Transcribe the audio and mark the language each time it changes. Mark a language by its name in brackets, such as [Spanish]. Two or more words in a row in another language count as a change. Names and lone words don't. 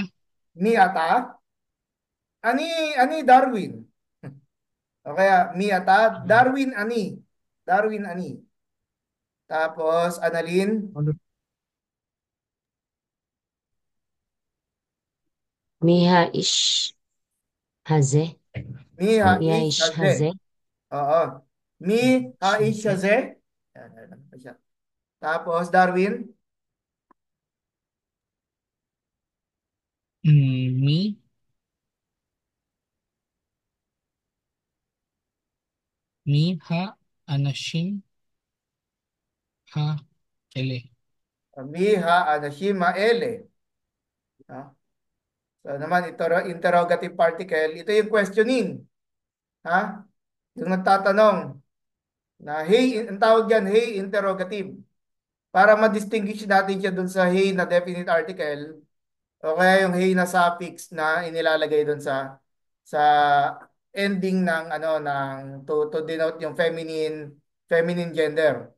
[Hebrew] מי אתה אני אני Darwin. [Filipino] O kaya, [Hebrew] מי אתה Darwin אני. Darwin ani. Tapos, Annalyn. מי האיש הזה? Mi מי ha-ish האיש haze. הזה? Oo. מי האיש שזה. haze. [Filipino] Yan, pa siya. Tapos, Darwin. [Hebrew] Me האנשים האלה. מי האנשים אלה הא? [Filipino] So naman, ito, [English] interrogative particle. [Filipino] Ito yung questioning. Ha? Yung nagtatanong na hey, ang tawag dyan, hey interrogative. Para ma-distinguish natin siya dun sa hey na [English] definite article, [Filipino] O kaya yung hey na suffix na inilalagay doon sa ending ng ano ng [English] to denote [Filipino] yung [English] feminine gender.